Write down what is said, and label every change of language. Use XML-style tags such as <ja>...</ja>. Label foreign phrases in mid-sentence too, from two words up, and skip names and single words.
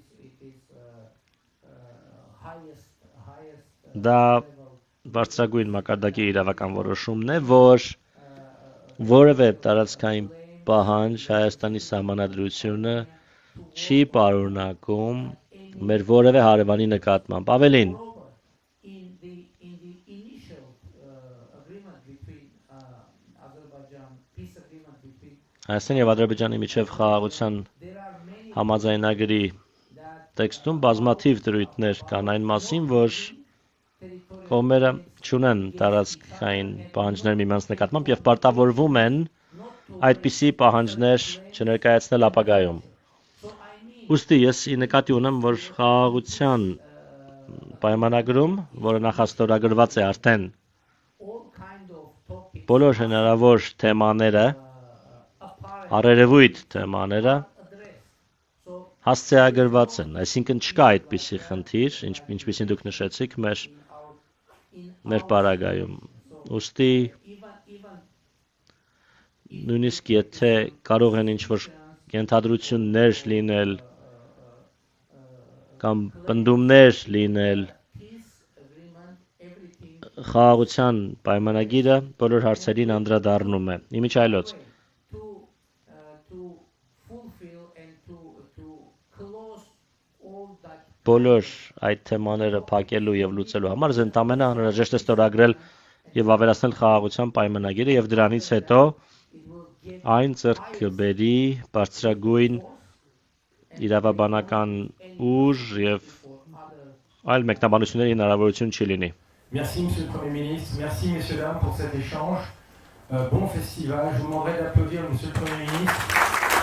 <hy>դա բարձրագույն մակարդակի իրավական որոշումն է, որ որևէ տարածքային պահանջ Հայաստանի սահմանադրությունը չի պարունակում մեր որևէ հարևանի նկատմամբ։ Ավելին,</hy> <en>in the initial agreement between Azerbaijan peace agreement between</en> <hy>Հայաստանի եւ Ադրբեջանի միջև խաղաղության</hy> <en>there are many</en> <hy>համաձայնագրի</hy> <en>that</en> <hy>տեքստում բազմաթիվ դրույթներ կան այն մասին, որ կողմերը չունեն տարածքային պահանջներ միմյանց նկատմամբ եւ պարտավորվում են այդպիսի պահանջներ չներկայացնել ապագայում։ Ուստի ես ի նկատի ունեմ, որ խաղաղության պայմանագրում, որը նախաստորագրված է արդեն</hy> <en>all kind of topics</en> <hy>բոլոր հնարավոր թեմաները, առերևույթ թեմաները</hy> <en>addressed so</en> <hy>հասցեագրված են, այսինքն չկա այդպիսի խնդիր, ինչպիսին դուք նշեցիք մեր պարագայում։ Ուստի</hy> <en>even</en> <hy>նույնիսկ եթե կարող են ինչ-որ ենթադրություններ լինել կամ պնդումներ լինել,</hy> <en>peace agreement everything</en> <hy>խաղաղության պայմանագիրը բոլոր հարցերին անդրադառնում է։ Իմիջայլոց</hy> <en>to fulfill and to close all that</en> <hy>բոլոր այդ թեմաները փակելու եւ լուծելու համար ընդամենը անհրաժեշտ է ստորագրել եւ ավելացնել խաղաղության պայմանագիրը եւ դրանից հետո այն ձեռք կբերի բարձրագույն իրավաբանական ուժ եւ այլ մեկնաբանությունների հնարավորություն չի լինի։</hy> <fr>Merci Monsieur le Premier ministre, merci messieurs dames pour cet échange. Bon festival, je vous demanderai d'applaudir Monsieur le Premier ministre.</fr>